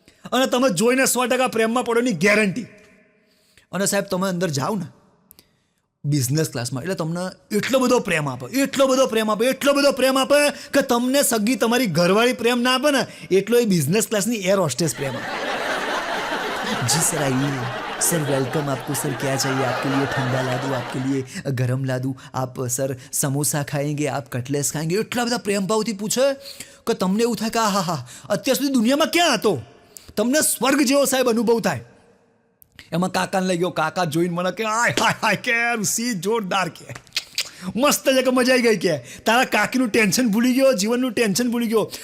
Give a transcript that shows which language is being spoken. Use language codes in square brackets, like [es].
[gu] અને તમે જોઈને 100% પ્રેમમાં પડવાની ગેરંટી. અને સાહેબ તમે અંદર જાઓ ને બિઝનેસ ક્લાસમાં, એટલે તમને એટલો બધો પ્રેમ આપે કે તમને સગી તમારી ઘરવાળી પ્રેમ ના આપે ને, એટલો એ બિઝનેસ ક્લાસની એર હોસ્ટેસ પ્રેમ આપે. જી સર [hi] આइए सर, वेलकम आपको सर, क्या चाहिए आपके लिए? ठंडा ला दूँ, आपके लिए गरम ला दूँ, आप सर समोसा खाएंगे, आप कटलेस खाएंगे. [gu] એટલા બધા પ્રેમ ભાવથી પૂછે કે તમને એવું થાય કે હા હા, અત્યાર સુધી દુનિયામાં ક્યાં હતો? તમને સ્વર્ગ જેવો સાહેબ અનુભવ થાય. એમાં કાકાને લઈ ગયો. કાકા જોઈને મને કે હાય હાય હાય કે સી જોરદાર, કે મસ્ત છે, કે મજા આવી ગઈ, કે તારા કાકીનું ટેન્શન ભૂલી ગયો, જીવનનું ટેન્શન ભૂલી ગયો.